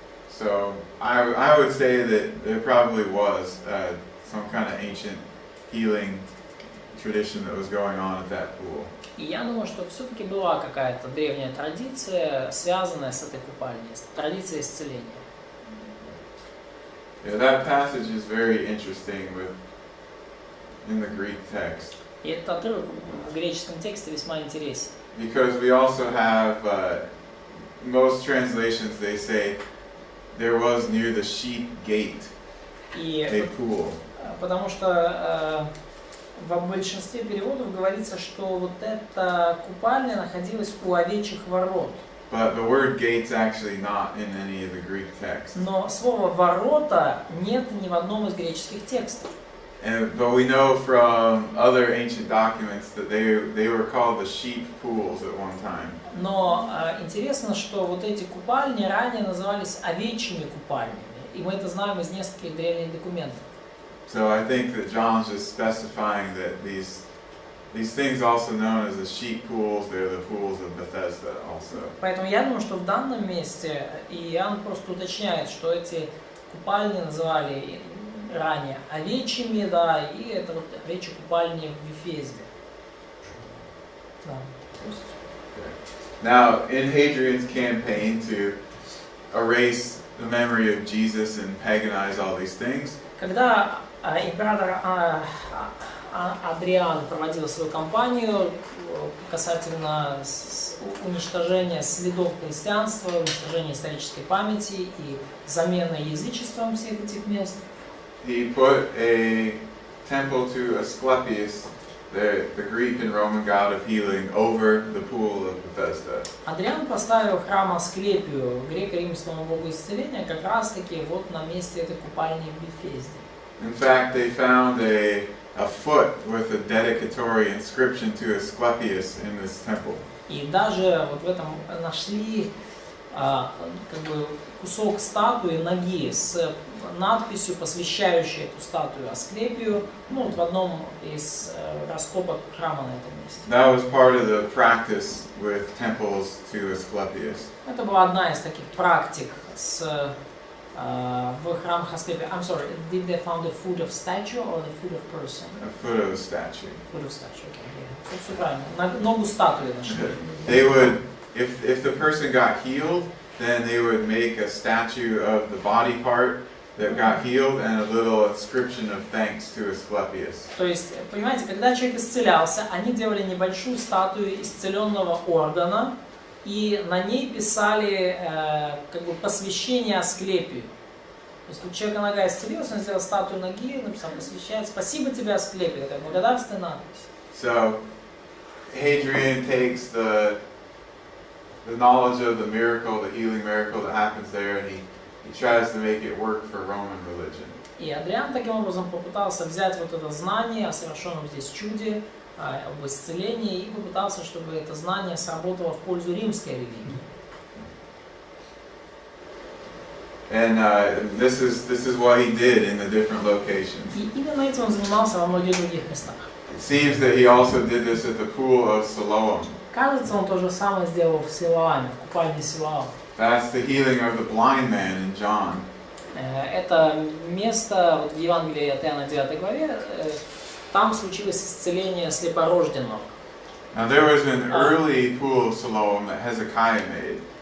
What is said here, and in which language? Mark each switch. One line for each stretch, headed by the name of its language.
English: So I would say that there probably was some kind of ancient healing tradition that was going on at that pool.
Russian: И я думаю, что все-таки была какая-то древняя традиция, связанная с этой купальней, традиция исцеления.
English: Yeah, that passage is very interesting in the Greek text.
Russian: И этот отрывок в греческом тексте весьма интересен.
English: Because we also have, most translations they say, there was near the sheep gate a pool.
Russian: Потому что в большинстве переводов говорится, что вот эта купальня находилась у овечьих ворот.
English: But the word gate's actually not in any of the Greek texts.
Russian: Но слова «ворота» нет ни в одном из греческих текстов.
English: But we know from other ancient documents that they were called the sheep pools at one time.
Russian: Но интересно, что вот эти купальни ранее назывались овечьими купальнями, и мы это знаем из нескольких древних документов.
English: So I think that John's just specifying that these things also known as the sheep pools, they're the pools of Bethesda also.
Russian: Поэтому я думаю, что в данном месте Иоанн просто уточняет, что эти купальни называли ранее овечьими, да, и это вот овечьи купальни в Вифезде. Да.
English: Now, in Hadrian's campaign to erase the memory of Jesus and paganize all these things,
Russian: когда император Адриан проводил свою кампанию касательно уничтожения следов христианства, уничтожения исторической памяти и замены язычеством всех этих мест,
English: he put a temple to Asclepius the Greek and Roman god of healing over the pool of Bethesda.
Russian: Адриан поставил храм Асклепию, греко-римскому богу исцеления, как раз таки вот на месте этой купальни в Вифезде.
English: In fact, they found a foot with a dedicatory inscription to Asclepius in this temple.
Russian: И даже вот в этом нашли как бы кусок статуи ноги с надписью, посвящающей эту статую Асклепию, ну вот в одном из раскопок храма на этом месте.
English: That was part of the practice with temples to Asclepius.
Russian: Это была одна из таких практик в храмах Асклепия.
English: I'm sorry, did they found the foot of statue or the foot of person? A foot of a statue. Foot of statue, okay, yeah.
Russian: Все правильно. Ногу статуи нашли.
English: They would, if the person got healed, then they would make a statue of the body part that got healed and a little inscription of thanks to Asclepius.
Russian: То есть, понимаете, когда человек исцелялся, они делали небольшую статую исцеленного органа, и на ней писали как бы посвящение Асклепию. То есть, у человека нога исцелилась, он сделал статую ноги, написал посвящает, спасибо тебе, Асклепий, такая благодарственная надпись.
English: So Hadrian takes the knowledge of the miracle, the healing miracle that happens there, and he tries to make it work for Roman religion.
Russian: И Адриан таким образом попытался взять вот это знание о совершенном здесь чуде, об исцелении, и попытался, чтобы это знание сработало в пользу римской религии.
English: And this is what he did in the different locations.
Russian: И именно этим он занимался во многих других местах.
English: It seems that he also did this at the pool of Siloam.
Russian: Кажется, он то же самое сделал в Силоаме, в купальне Силоам.
English: That's the healing of the blind man in John.
Russian: Это место вот в Евангелии от Иоанна 9 главе, там случилось исцеление слепорожденного.
English: Now there was an early pool of Siloam that Hezekiah made.